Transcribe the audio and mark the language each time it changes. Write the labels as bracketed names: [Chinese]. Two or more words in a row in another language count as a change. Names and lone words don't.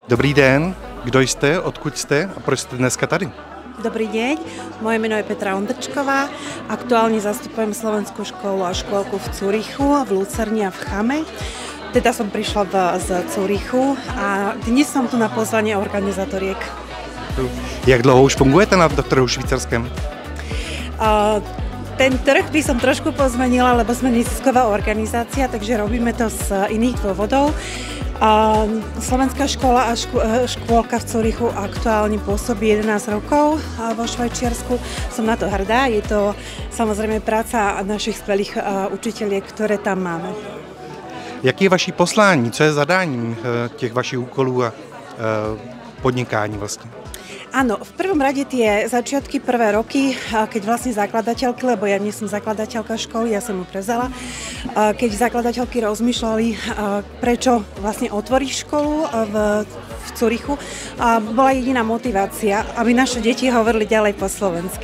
[Czech] Dobrý den, kdo jste, odkud jste a proč jste dneska tady? [Slovak] Dobrý deň, moje meno je Petra Ondrčková, aktuálne zastupujem Slovenskú školu a škôlku v Curychu, v Lucerni a v Chame. Teda som prišla z Curychu a dnes som tu na pozvanie organizatoriek. [Czech] Jak dlouho už fungujete na trhu švýcarském? [Slovak] Ten trh by som trošku pozmenila, lebo sme nezisková organizácia, takže robíme to z iných dôvodov. Slovenská škola a škôlka v Curychu aktuálne pôsobí 11 rokov vo Švajčiarsku. Som na to hrdá, je to samozrejme práca našich skvelých učiteľiek, ktoré tam máme. [Czech] Jaký je vaše poslání, co je zadáním těch vašich úkolů a podnikání vlastně? [Slovak] Áno, v prvom rade tie začiatky, prvé roky, keď vlastne zakladateľky, lebo ja nie som zakladateľka školy, ja som ju prevzala, keď zakladateľky rozmýšľali, prečo vlastne otvoriť školu v Curychu, bola jediná motivácia, aby naše deti hovorili ďalej po slovensky.